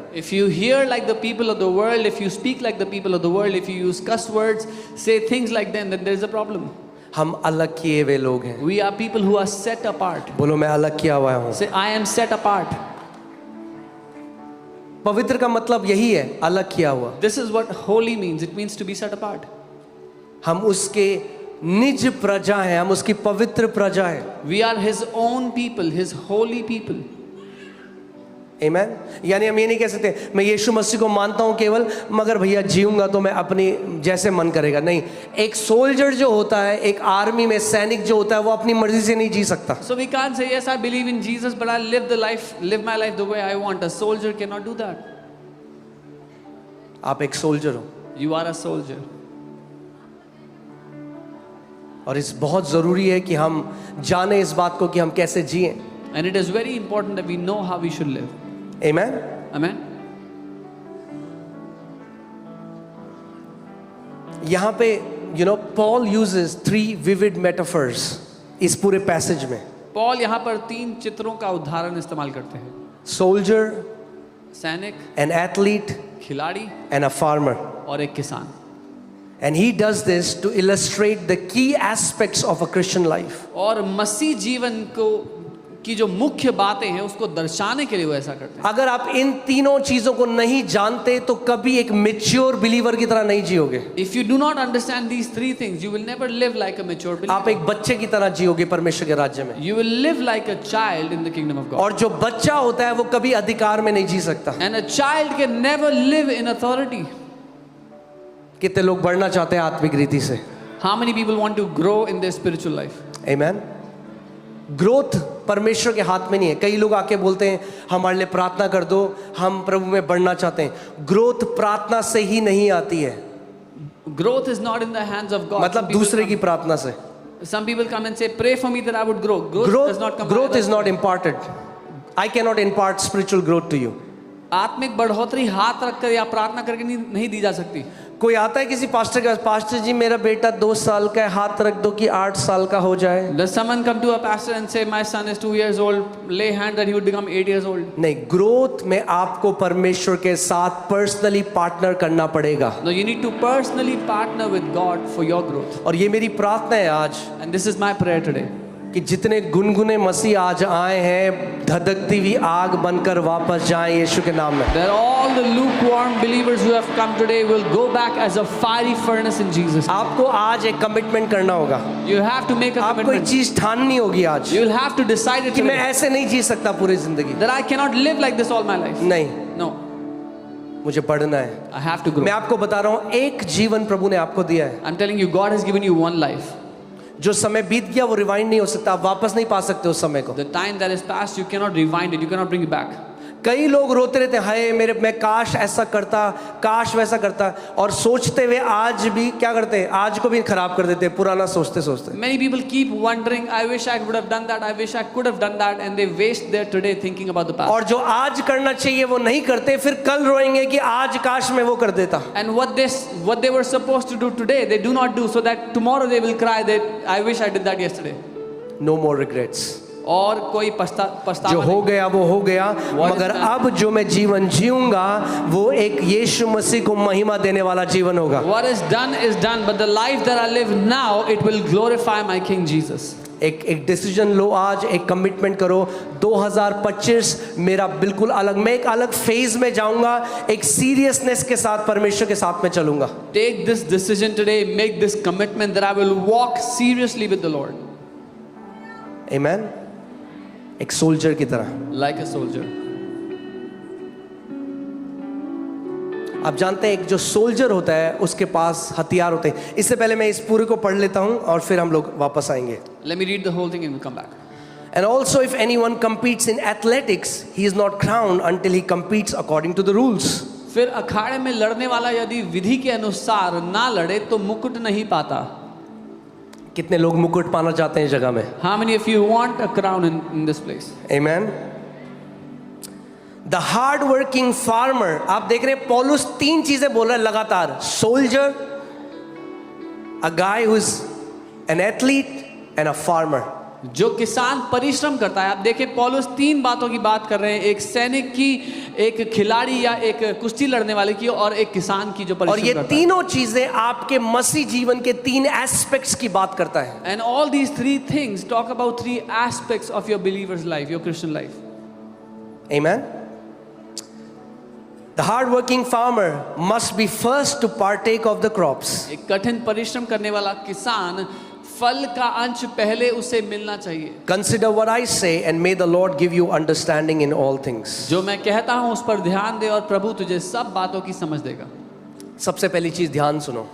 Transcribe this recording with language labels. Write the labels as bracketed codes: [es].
[en] If you hear like the people of the world, if you speak like the people of the world, if you use cuss words, say things like them, then there is a problem. [hi] हम अलग किए हुए लोग हैं। [en] We are people who are set apart. [hi] बोलो मैं अलग किया हुआ हूँ। [en] Say I am set apart. [hi] पवित्र का मतलब यही है, अलग किया हुआ। [en] This is what holy means. It means to be set apart. [hi] हम उसके निज प्रजा हैं, हम उसकी पवित्र प्रजा हैं। [en] We are his own people, his holy people. Amen? [hi] यानी हम ये नहीं कह सकते मैं यीशु मसीह को मानता हूँ केवल, मगर भैया जीऊंगा तो मैं अपनी जैसे मन करेगा। नहीं, एक सोल्जर जो होता है, एक आर्मी में सैनिक जो होता है, वो अपनी मर्जी से नहीं जी सकता। [en] So we can't say yes I believe in Jesus but I live my life the way I want. A soldier cannot do that. [hi] आप एक सोल्जर हो [en] You are a soldier. [hi] और इस बहुत जरूरी है कि हम जाने इस बात को कि हम कैसे जिएं। [en] And it is very important that we know how we should live. Amen? Amen. [hi] यहाँ पे [en] Paul uses 3 vivid metaphors [hi] इस पूरे पैसेज में। Paul यहाँ पर 3 चित्रों का उदाहरण इस्तेमाल करते हैं। [en] Soldier, [hi] सैनिक, [en] an athlete, [hi] खिलाड़ी [en] and a farmer. [hi] और एक किसान। [en] And he does this to illustrate the key aspects of a Christian life. [hi] और मसीह जीवन की जो मुख्य बातें हैं उसको दर्शाने के लिए वो ऐसा करते हैं। अगर आप इन तीनों चीजों को नहीं जानते तो कभी एक मैच्योर बिलीवर की तरह नहीं जियोगे। [en] If you do not understand these 3 things, you will never live like a mature believer. [hi] आप एक बच्चे की तरह जियोगे परमेश्वर के राज्य में। [en] You will live like a child in the kingdom of God. [hi] और जो बच्चा होता है वो कभी अधिकार में नहीं जी सकता। [en] And a child can never live in authority. [hi] कितने लोग बढ़ना चाहते हैं आत्मिक रीति से? [en] How many people want to grow in their spiritual life? Amen? [hi] Growth परमेश्वर के हाथ में नहीं है। कई लोग आके बोलते हैं हमारे लिए प्रार्थना कर दो, हम प्रभु में बढ़ना चाहते हैं। ग्रोथ प्रार्थना से ही नहीं आती है। [en] Growth is not in the hands of God. [hi] मतलब दूसरे की प्रार्थना से। [en] Some people come and say, pray for me that I would grow. Growth does not come. Growth is not imparted. I cannot impart spiritual growth to you. [hi] आत्मिक बढ़ोतरी हाथ रखकर या प्रार्थना करके नहीं दी जा सकती। कोई आता है किसी पास्टर के पास, पास्टर जी मेरा बेटा 2 साल का है, हाथ रख दो कि 8 साल का हो जाए। [en] Does someone come to a pastor and say my son is 2 years old, lay hand that he would become 8 years old? [hi] नहीं, ग्रोथ में आपको परमेश्वर के साथ पर्सनली पार्टनर करना पड़ेगा। [en] No, you need to personally partner with God for your growth. [hi] और ये मेरी प्रार्थना है आज [en] And this is my prayer today. [hi] कि जितने गुनगुने मसीह आज आए हैं धधकती हुई आग बनकर वापस जाएं यीशु के नाम में। [en] That all the lukewarm believers who have come today will go back as a fiery furnace in Jesus. [hi] आपको आज एक कमिटमेंट करना होगा, [en] You have to make a [hi] आपको एक [en] commitment. [hi] चीज ठाननी होगी आज [en] You will have to decide it [hi] कि मैं [en] today [hi] ऐसे नहीं जी सकता पूरी जिंदगी। [en] that I cannot live like this all my life. [hi] नहीं, [en] No, [hi] मुझे बढ़ना है। [en] I have to grow. [hi] मैं आपको बता रहा हूँ एक जीवन प्रभु ने आपको दिया है। [en] I'm telling you, God has given you one life. [hi] जो समय बीत गया वो रिवाइंड नहीं हो सकता, आप वापस नहीं पा सकते उस समय को। [en] The time that is past, you cannot rewind it. You cannot bring it back. [hi] कई लोग रोते रहते हैं, हाय मेरे, मैं काश ऐसा करता, काश वैसा करता, और सोचते हुए आज भी क्या करते हैं, आज को भी खराब कर देते हैं पुराना सोचते सोचते। [en] Many people keep wondering, I wish I would have done that, I wish I could have done that, and they waste their today thinking about the past. [hi] और जो आज करना चाहिए वो नहीं करते, फिर कल रोएंगे कि आज काश मैं वो कर देता। [en] And what they were supposed to do today, they do not do, so that tomorrow they will cry that I wish I did that yesterday. No more regrets। [hi] और कोई पछतावा जो हो नहीं। गया वो हो गया, मगर अब जो मैं जीवन जीऊंगा वो एक यीशु मसीह को महिमा देने वाला जीवन होगा। [en] What is done, but the life that I live now, it will glorify my King Jesus. [hi] एक डिसीजन लो आज, एक कमिटमेंट करो, 2025 मेरा बिल्कुल अलग, मैं एक अलग फेज में जाऊंगा, एक सीरियसनेस के साथ परमेश्वर के साथ में चलूंगा। [en] Take this decision today, make this commitment that I will walk seriously with the Lord. [hi] आमेन। एक सोल्जर की तरह। [en] Like a soldier. [hi] आप जानते हैं एक जो सोल्जर होता है उसके पास हथियार होते हैं। इससे पहले मैं इस पूरे को पढ़ लेता हूं और फिर हम लोग वापस आएंगे। [en] Let me read the whole thing and we'll come back. And also if anyone competes in athletics, he is not crowned until he competes according to the rules. [hi] फिर अखाड़े में लड़ने वाला यदि विधि के अनुसार ना लड़े तो मुकुट नहीं पाता। कितने लोग मुकुट पाना चाहते हैं इस जगह में? [en] How many of you want a crown in this place? Amen. The hard working farmer, [hi] आप देख रहे हैं पौलुस 3 चीजें बोल रहा है लगातार। [en] Soldier, a guy who is an athlete and a farmer. [hi] जो किसान परिश्रम करता है। आप देखें पौलुस 3 बातों की बात कर रहे हैं, एक सैनिक की, एक खिलाड़ी या एक कुश्ती लड़ने वाले की, और एक किसान की जो और परिश्रम ये करता है। तीनों चीजें आपके मसीह जीवन के 3 एस्पेक्ट्स की बात करता है। [en] And all these 3 things talk about 3 aspects of your believer's life, your Christian life. Amen. The hard-working farmer must be first to partake of the crops. [hi] एक कठिन परिश्रम करने वाला किसान फल का अंश पहले उसे मिलना चाहिए। [en] Consider what I say and may the Lord give you understanding in all things. [hi] जो मैं कहता हूँ उस पर ध्यान दे और प्रभु तुझे सब बातों की समझ देगा। सबसे पहली चीज ध्यान सुनो।